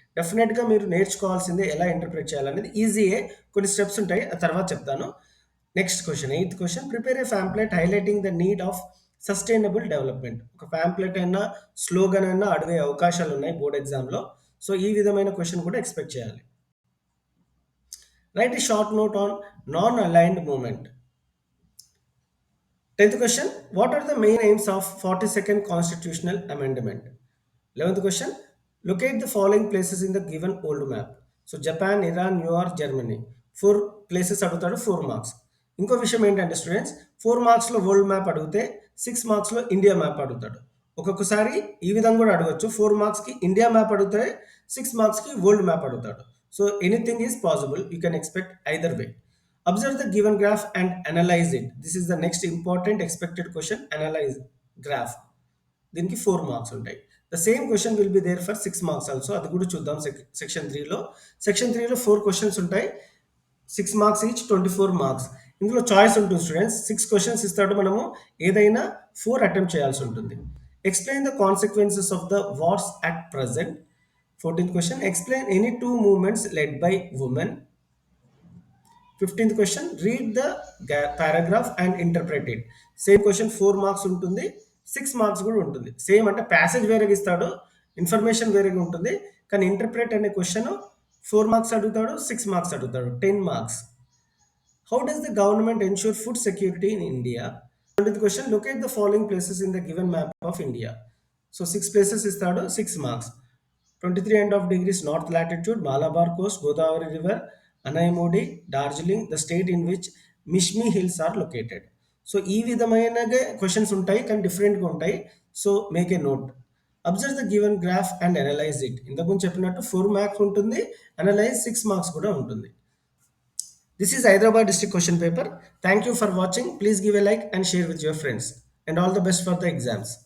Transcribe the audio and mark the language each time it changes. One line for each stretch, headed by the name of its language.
Telugu: డెఫినెట్గా మీరు నేర్చుకోవాల్సిందే ఎలా ఇంటర్ప్రిట్ చేయాలనేది. ఈజీయే, కొన్ని స్టెప్స్ ఉంటాయి, ఆ తర్వాత చెప్తాను.
English: Next question, 8th question, prepare a pamphlet highlighting the need of sustainable development.
Telugu: ఒక ప్యాంప్లెట్ అయినా స్లోగన్ అయినా అడిగే అవకాశాలు ఉన్నాయి బోర్డ్ ఎగ్జామ్లో. సో ఈ విధమైన క్వశ్చన్ కూడా ఎక్స్పెక్ట్ చేయాలి.
English: Write a short note on non-aligned movement. 10th question, what are the main aims of 42nd constitutional amendment? 11th question, locate the following places in the given old map. So Japan, Iran, New York, Germany.
Telugu: 4 places అడుగుతాడు, 4 marks. ఇంకో విషయం ఏంటంటే students, 4 మార్క్స్లో world map అడిగితే 6 మార్క్స్లో India map అడుగుతాడు. ఒక్కొక్కసారి ఈ విధంగా కూడా అడగచ్చు. 4 మార్క్స్కి ఇండియా మ్యాప్ అడిగితే 6 మార్క్స్కి వరల్డ్ మ్యాప్ అడుగుతాడు.
English: So anything is possible. You can expect either way. Observe the given graph and analyze it. This is the next important expected question. Analyze graph.
Telugu: దీనికి 4 మార్క్స్ ఉంటాయి.
English: The same question will be there for 6 marks also.
Telugu: అది కూడా చూద్దాం section 3లో. Section 3లో 4 questions ఉంటాయి, 6 marks each, 24 marks. ఇందులో choice ఉంటుంది students. 6 questions ఇస్తాడు, మనము ఏదైనా 4 అటెంప్ట్ చేయాల్సి ఉంటుంది.
English: Explain the consequences of the wars at present. 14th question, explain any 2 movements led by women. 15th question, read the paragraph and interpret it.
Telugu: Same question 4 marks ఉంటుంది, 6 marks కూడా ఉంటుంది. Same అంటే passage వేరేగా ఇస్తాడు, information వేరేగా ఉంటుంది. కానీ interpret అనే క్వశ్చన్ 4 మార్క్స్ అడుగుతాడు, 6 మార్క్స్ అడుగుతాడు, 10 marks.
English: How does the government ensure food security in India? 20th question, locate the following places in the given map of India. So 6 places ఇస్తాడు, 6 marks. 23.5 degrees north latitude, Malabar coast, Godavari river, Anaimudi, Darjeeling, the state in which Mishmi hills are located.
Telugu: So ఈ విధమైనగా questions ఉంటాయి, కానీ డిఫరెంట్గా ఉంటాయి. So
English: Make a note. Observe the given graph and analyze it.
Telugu: ఇంతకుముందు చెప్పినట్టు 4 marks ఉంటుంది, analyse 6 marks కూడా ఉంటుంది.
English: This is Hyderabad district question paper. Thank you for watching. Please give a like and share with your friends. And all the best for the exams.